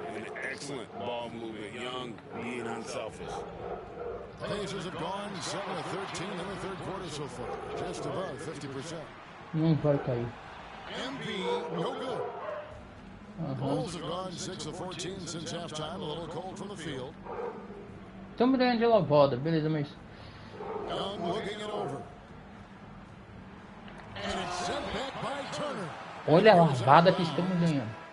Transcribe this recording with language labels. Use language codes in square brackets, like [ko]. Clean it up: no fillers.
[en] An excellent ball movement. Young, being unselfish. The Pacers have gone 7 of 13 in the third quarter so far. Just above 50%. [pt] Não vai cair. [en] MP, no good. Bulls have gone 6 of 14 since halftime. A little cold from the field. [pt] Estamos ganhando de lavada, beleza, mas... [en] Young looking it over. And it's sent back by Turner. [pt] Olha a lavada que estamos ganhando.